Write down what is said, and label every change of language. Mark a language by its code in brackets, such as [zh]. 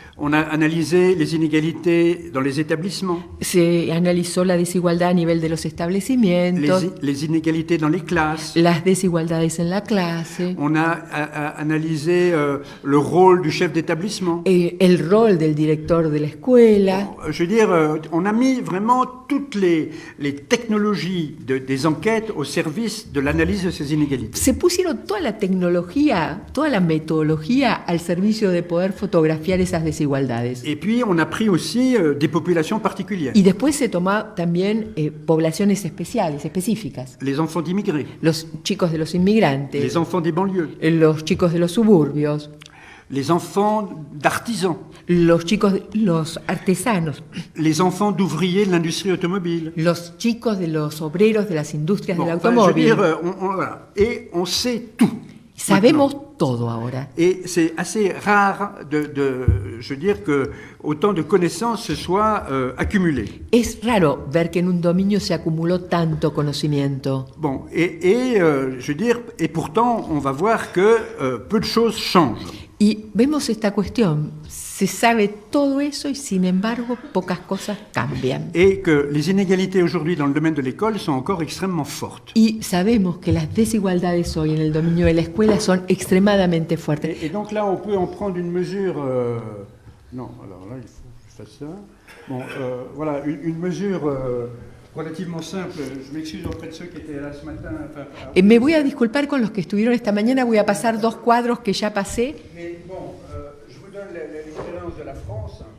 [fr] On a analysé les inégalités dans les établissements, [es] Se analizó la desigualdad a nivel de los establecimientos, [fr] les inégalités dans les classes. [es] las desigualdades en la clase, [fr] On a analysé le rôle du chef d'établissement. [es] el rol del director de la escuela. [fr] Je veux dire, on a mis vraiment toutes les technologies des enquêtes au service de l'analyse de ces inégalités. [es] Se pusieron toda la tecnología, toda la metodología al servicio de poder fotografiar esas desigualdades. [fr] Et puis, on a pris aussi des populations particulières. [es] Y después se toma también poblaciones especiales, específicas. [fr] Les enfants d'immigrés, [es] Los chicos de los inmigrantes, [fr] les enfants des banlieues, [es] los chicos de los suburbios, [fr] les enfants d'artisans, [es] los chicos, los artesanos, [fr] les enfants d'ouvriers de l'industrie automobile. [es] los chicos de los obreros de las industrias [fr] Bon, [es] del [fr] enfin, je veux [es] automóvil. [fr] dire, voilà. Et on sait tout. [es] Sabemos todo ahora. [fr] Et c'est assez rare je veux dire, que autant de connaissances se soient accumulées. [es] Es raro ver que en un dominio se acumuló tanto conocimiento. [fr] Bon, je veux dire, et pourtant, on va voir que peu de choses changent. [es] Y vemos esta cuestión, se sabe todo eso y sin embargo pocas cosas cambian. [fr] Et que les inégalités aujourd'hui dans le domaine de l'école sont encore extrêmement fortes. [es] Y sabemos que las desigualdades hoy en el dominio de la escuela son extremadamente fuertes. [fr] Et donc là, on peut en prendre une mesure... non, alors là, il faut que je fasse ça. Bon, voilà, une mesure... relativement simple, je m'excuse auprès de ceux qui étaient là ce matin. [es] Me voy a disculpar con los que estuvieron esta mañana, voy a pasar 2 cuadros que ya pasé. [fr] Mais bon, je vous donne l'expérience de la France.